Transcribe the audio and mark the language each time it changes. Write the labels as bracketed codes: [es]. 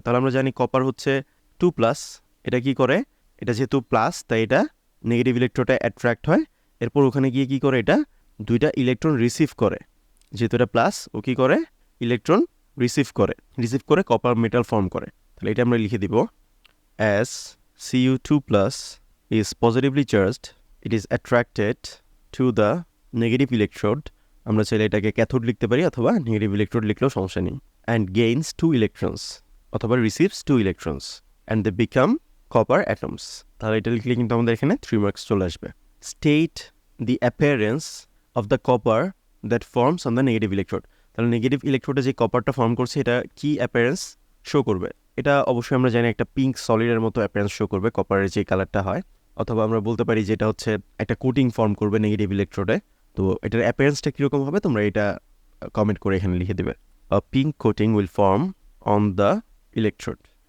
[bn] তাহলে আমরা জানি কপার হচ্ছে 2+, এটা কি করে, এটা যেহেতু প্লাস তাই এটা নেগেটিভ ইলেকট্রোডে অ্যাট্রাক্ট হয়, এরপর ওখানে গিয়ে কি করে, এটা দুইটা ইলেকট্রন রিসিভ করে, যেহেতু এটা প্লাস ও কি করে ইলেকট্রন রিসিভ করে কপার মেটাল ফর্ম করে। তাহলে এটা আমরা লিখে দিব, [en] as Cu2+ is positively charged, it is attracted to the negative electrode, [bn] আমরা চাইলে এটাকে ক্যাথোড লিখতে পারি অথবা নেগেটিভ ইলেকট্রোড লিখলেও সমস্যা নেই, [en] and gains 2 electrons অথবা receives 2 electrons and they become copper atoms. [bn] তাহলে এটা লিখলে কিন্তু আমাদের এখানে 3 মার্কস চলে আসবে। [en] State the appearance of the copper that forms on the negative electrode. [bn] তাহলে নেগেটিভ ইলেকট্রোডে যে কপারটা ফর্ম করছে এটা কি অ্যাপিয়ারেন্স শো করবে। এটা অবশ্যই আমরা জানি একটা পিঙ্ক সলিডের মতো অ্যাপিয়ারেন্স শো করবে কপারের যে কালারটা হয়, অথবা আমরা বলতে পারি যেটা হচ্ছে একটা কোটিং ফর্ম করবে নেগেটিভ ইলেকট্রোডে। তো এটার অ্যাপিয়ারেন্সটা কীরকম হবে তোমরা এটা কমেন্ট করে এখানে লিখে দেবে। [en] A pink coating will form on the electrode